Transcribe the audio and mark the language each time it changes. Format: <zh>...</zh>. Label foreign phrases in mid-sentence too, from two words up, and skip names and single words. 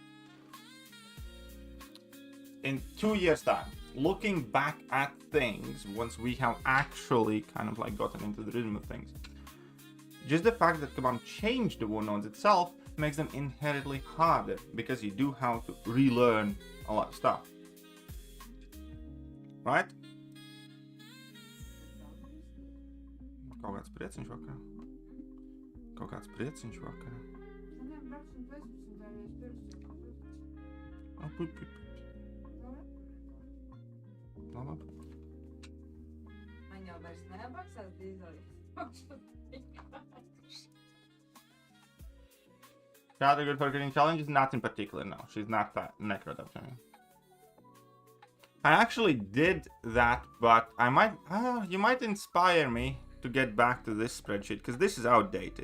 <en>in 2 years' time, looking back at things once we have actually kind of like gotten into the rhythm of things, just the fact that Kabam changed the war nodes itself makes them inherently harder, because you do have to relearn a lot of stuff. Right?</en> <lv>Kaut kāds prieciņš vakarā. Kaut kāds prieciņš vakarā. Labi. Man jau vairs neapmaksās dīzeļus.</lv> <en>Rather good for getting challenges? Not in particular, no. She's not that necro champion. I actually did that, but I might, you might inspire me to get back to this spreadsheet, because this is outdated.</en>